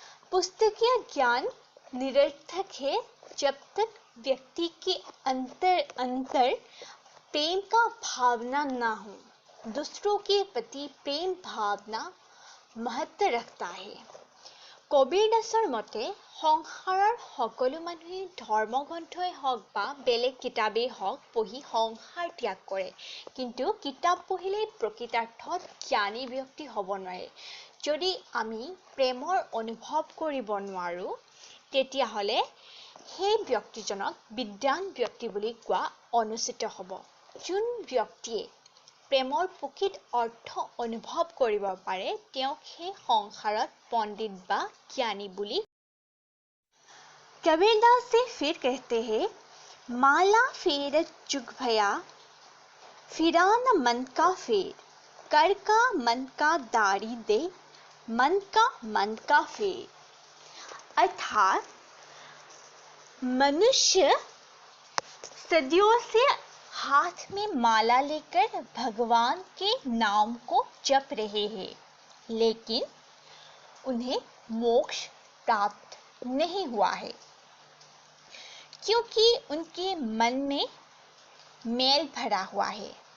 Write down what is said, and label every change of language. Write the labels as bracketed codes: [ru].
[hi] पुस्तकीय ज्ञान निरर्थक है जब तक व्यक्ति के अंतर प्रेम का भावना ना हो। दूसरों के प्रति प्रेम भावना महत्व रखता है। [as] কবিৰ দাসৰ মতে সংসাৰৰ সকলো মানুহে ধৰ্মগ্ৰন্থই হওক বা বেলেগ কিতাপেই হওক পঢ়ি সংসাৰ ত্যাগ কৰে, কিন্তু কিতাপ পঢ়িলেই প্ৰকৃতাৰ্থত জ্ঞানী ব্যক্তি হ'ব নোৱাৰে। যদি আমি প্ৰেমৰ অনুভৱ কৰিব নোৱাৰো, তেতিয়াহ'লে সেই ব্যক্তিজনক বিদ্বান ব্যক্তি বুলি কোৱা অনুচিত হ'ব। যোন ব্যক্তিয়ে প্ৰেমৰ প্ৰকৃত অৰ্থ অনুভৱ কৰিব পাৰে, তেওঁক সেই সংসাৰত [hi] पंडित बा ज्ञानी बुली। कबीरदास से फिर कहते हैं, माला फेर चुग भया फिरा न मन का फेर, कर का मन का दारी दे मन का फेर। अर्थात मनुष्य सदियों से हाथ में माला लेकर भगवान के नाम को जप रहे हैं, लेकिन उन्हें मोक्ष प्राप्त नहीं हुआ है, क्योंकि उनके मन में मैल भरा हुआ है।